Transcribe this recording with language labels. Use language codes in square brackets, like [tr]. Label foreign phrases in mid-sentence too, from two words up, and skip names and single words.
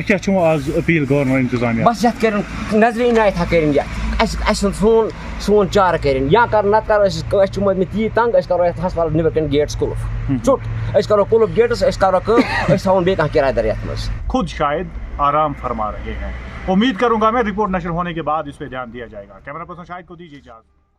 [ks] تۄہہِ کیٛاہ چھُو آز [en] appeal government [ks] اِنتِظامیہ بَس یَتھ کٔرِنۍ نظرِ عنایتھا کٔرِنۍ یَتھ اَسہِ سُنٛد سون چارٕ کٔرِنۍ یا کَرُن نَتہٕ کَرو أسۍ چھِ موٗدمٕتۍ تیٖتۍ تنٛگ أسۍ کَرو یَتھ ہسپتالَس نیٚبرٕ کَنۍ گیٹٕس قُلف ژوٚٹ أسۍ کَرو قُلف گیٹٕس أسۍ کَرو کٲم أسۍ تھاوون بیٚیہِ کانٛہہ کِراے دار یَتھ منٛز [ur] خود شاید آرام فرما رہے ہیں امید کروں گا میں رپورٹ نشر ہونے کے بعد اس پہ دھیان دیا جائے گا [en] camera person [ur] شاہد کو دیجیے اجازت